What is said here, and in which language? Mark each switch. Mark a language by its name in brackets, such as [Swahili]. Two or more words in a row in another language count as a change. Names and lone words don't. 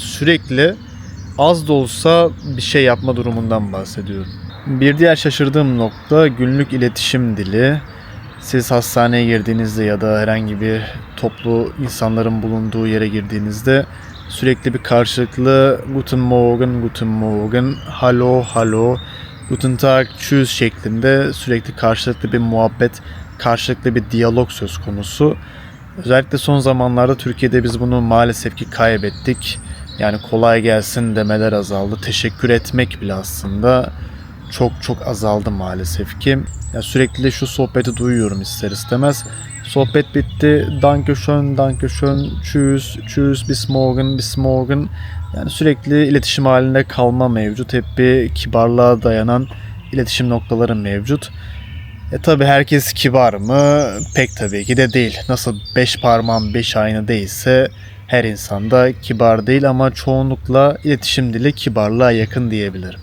[Turkish] Sürekli az da olsa bir şey yapma durumundan bahsediyorum. Bir diğer şaşırdığım nokta günlük iletişim dili. Siz hastaneye girdiğinizde ya da herhangi bir toplu insanların bulunduğu yere girdiğinizde sürekli bir karşılıklı [German] Guten Morgen, Guten Morgen, Hallo, Hallo, Guten Tag, Tschüss [Turkish] şeklinde sürekli karşılıklı bir muhabbet, karşılıklı bir diyalog söz konusu. Özellikle son zamanlarda Türkiye'de biz bunu maalesef ki kaybettik. Yani kolay gelsin demeler azaldı. Teşekkür etmek bile aslında çok azaldı maalesef ki. Ya sürekli de şu sohbeti duyuyorum ister istemez. Sohbet bitti. [German] Danke schön, danke schön, tschüss, tschüss, bis morgen, bis morgen. [Turkish] Yani sürekli iletişim halinde kalma mevcut. Hep bir kibarlığa dayanan iletişim noktaları mevcut. Tabi herkes kibar mı? Pek tabii ki de değil. Nasıl 5 parmağın 5 aynı değilse her insan da kibar değil ama çoğunlukla iletişim dili kibarlığa yakın diyebilirim.